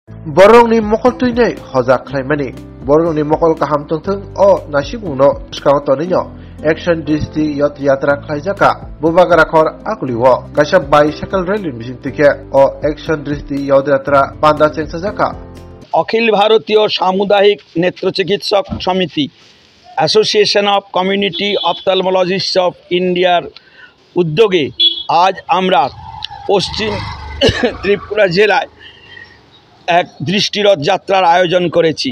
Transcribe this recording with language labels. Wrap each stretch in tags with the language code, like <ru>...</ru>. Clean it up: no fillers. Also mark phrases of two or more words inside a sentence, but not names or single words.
<trp>Borongni mokol tuinai hojak khlaimani borongni mokol kaham tongthong o nasibungno skawtoninyo action disti yot yatra khlaijaka bubagara khor akuliwo kaisa</trp> <en>bicycle rally</en> <trp>misintike o action disti yot yatra panda chengsajaka</trp> <bn>অখিল ভারতীয় সামুদায়িক নেত্র চিকিৎসক সমিতি অ্যাসোসিয়েশন অফ কমিউনিটি অপথ্যালমোলজিস্টস অফ ইন্ডিয়ার উদ্যোগে আজ আমরা পশ্চিম ত্রিপুরা জেলায় এক দৃষ্টিরথ যাত্রার আয়োজন করেছি।</bn>